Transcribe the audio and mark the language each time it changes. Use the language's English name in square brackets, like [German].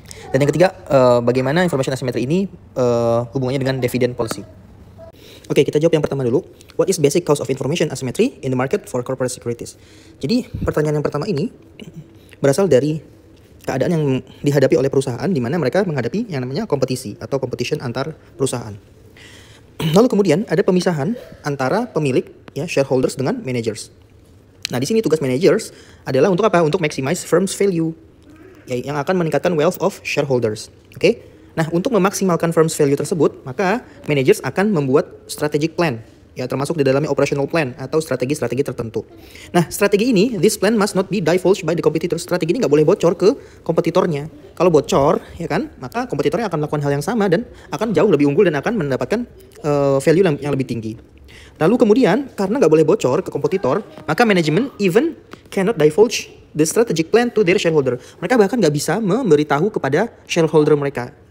[Indonesian] Dan yang ketiga, bagaimana information asymmetry ini hubungannya dengan dividend policy. Oke, kita jawab yang pertama dulu. [English] What is basic cause of information asymmetry in the market for corporate securities? [Indonesian] Jadi, pertanyaan yang pertama ini berasal dari keadaan yang dihadapi oleh perusahaan di mana mereka menghadapi yang namanya kompetisi atau competition antar perusahaan. Lalu kemudian ada pemisahan antara pemilik, ya, shareholders dengan managers. Nah, di sini tugas managers adalah untuk apa? Untuk [English] maximize firm's value, [Indonesian] yang akan meningkatkan [English] wealth of shareholders. [Indonesian] Oke? Nah, untuk memaksimalkan firm's value tersebut, maka managers akan membuat strategic plan, ya, termasuk di dalamnya operational plan atau strategi-strategi tertentu. Nah, strategi ini, [English] this plan must not be divulged by the competitors. [Indonesian] Strategi ini nggak boleh bocor ke kompetitornya. Kalau bocor, ya kan, maka kompetitornya akan melakukan hal yang sama dan akan jauh lebih unggul dan akan mendapatkan value yang lebih tinggi. Lalu kemudian, karena nggak boleh bocor ke kompetitor, maka manajemen [English] even cannot divulge the strategic plan to their shareholder. [Indonesian] Mereka bahkan nggak bisa memberitahu kepada shareholder mereka.